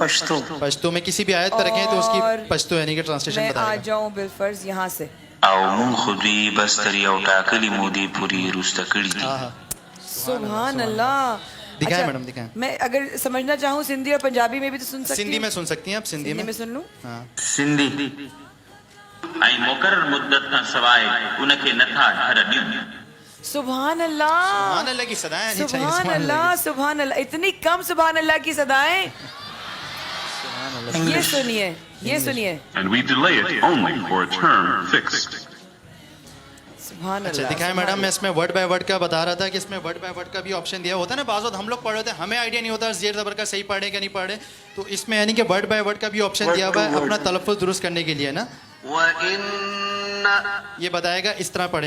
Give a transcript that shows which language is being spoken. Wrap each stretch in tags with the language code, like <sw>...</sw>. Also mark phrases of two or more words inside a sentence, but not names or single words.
<ur>پشتو میں کسی بھی آیت پہ رکھیں تو اس کی پشتو یعنی کہ ٹرانسلیشن میں بتائے آ گا. جاؤں بالفرض یہاں سے.</ur> <ps>او مون خودی بستری او ٹاکلی مودی پوری روستکڑی دی.</ps> <ar>سبحان اللہ.</ar> <ur>دکھائیں میڈم، دکھائیں. میں اگر سمجھنا چاہوں سندھی اور پنجابی میں بھی تو سن سکتی ہوں. سندھی میں سن سکتی ہیں آپ، سندھی میں سن لوں. سندھی</ur> <sd>ऐं मुक़रर मुद्दत खां सवाइ उन खे नथा ढर ॾियूं.</sd> <ar>سبحان اللہ، سبحان اللہ</ar> <ur>کی صدائیں.</ur> <ar>سبحان اللہ، سبحان اللہ.</ar> <ur>اتنی کم</ur> <ar>سبحان اللہ</ar> <ur>کی صدائیں. یہ سنیے، یہ سنیے.</ur> <en>And we delay it only for a term fixed.</en> <ur>سبحان اچھا اللہ. دکھائیں میڈم. میں اس میں</ur> <en>word by word</en> <ur>کا بتا رہا تھا کہ اس میں</ur> <en>word by word</en> <ur>کا بھی آپشن دیا ہوتا ہے نا. بعض وقت ہم لوگ پڑھ رہے ہوتے ہیں، ہمیں آئیڈیا نہیں ہوتا زیر زبر کا صحیح پڑھے کہ نہیں پڑھے، تو اس میں یعنی کہ</ur> <en>word by word</en> <ur>کا بھی آپشن دیا ہوا ہے اپنا تلفظ درست کرنے کے لیے نا. یہ بتائے گا اس طرح پڑھے.</ur>